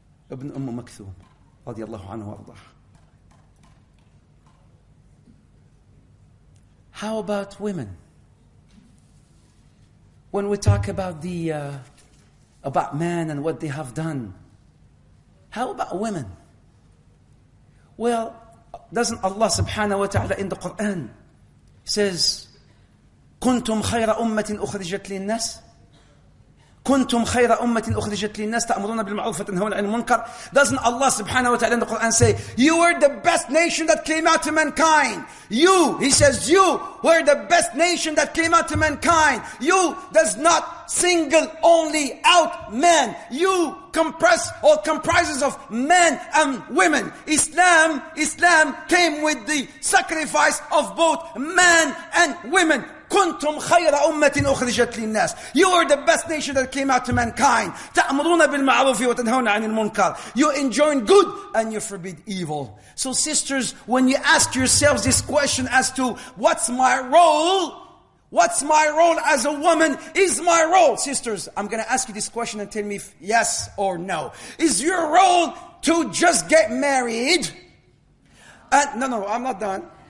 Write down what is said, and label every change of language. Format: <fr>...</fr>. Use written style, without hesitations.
<en>Ibn Makthum. Radiallahu anhu wa ardah. How about women? When we talk about about men and what they have done, how about women? Well, doesn't Allah subhanahu wa ta'ala in the Quran says,</en> <ar>كنتم خير أمة أخرجت للناس كنتم خير أمة أخرجت للناس تأمرون بالمعروف وتنهون عن المنكر.</ar> <en>Doesn't Allah subhanahu wa ta'ala in the Quran say, you were the best nation that came out to mankind? He says, you were the best nation that came out to mankind. You does not single only out men. You comprises of men and women. Islam came with the sacrifice of both men and women.</en> <ar>كنتم خير أمة أخرجت للناس.</ar> <en>You are the best nation that came out to mankind.</en> <ar>تأمرون بالمعروف وتنهون عن المنكر.</ar> <en>You enjoin good and you forbid evil. So sisters, when you ask yourselves this question as to what's my role? What's my role as a woman? Is my role, sisters, I'm going to ask you this question and tell me if yes or no. Is your role to just get married? No, I'm not done.</en>